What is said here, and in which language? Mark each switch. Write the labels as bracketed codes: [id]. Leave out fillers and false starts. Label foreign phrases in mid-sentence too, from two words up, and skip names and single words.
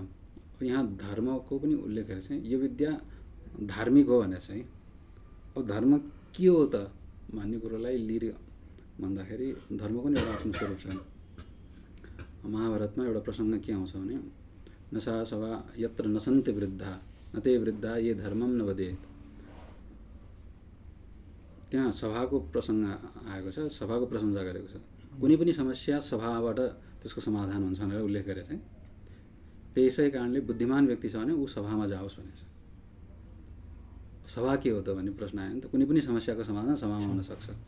[ne] यहाँ धर्मको पनि उल्लेख गरेको छ। यो विद्या धार्मिक हो भनेर चाहिँ अब धर्म के हो त भन्ने कुरोलाई लिएर भन्दाखेरि धर्मको नि एउटा आफ्नो स्वरूप छ। महाभारतमा एउटा प्रसङ्ग के आउँछ भने [sa] नसा सभा यत्र नसन्ति वृद्धा न ते वृद्धा ये धर्मम न वदेत। [ne] त्यहाँ सभाको प्रसङ्ग आएको छ, सभाको प्रशंसा गरेको छ। कुनै पनि समस्या सभाबाट त्यसको समाधान हुन्छ भनेर उल्लेख गरेको छ। त्यसै कारणले बुद्धिमान व्यक्ति छ भने ऊ सभामा जाओस् भनेको छ। सभा के हो त भन्ने प्रश्न आयो नि त। कुनै पनि समस्याको समाधान सभामा हुन सक्छ।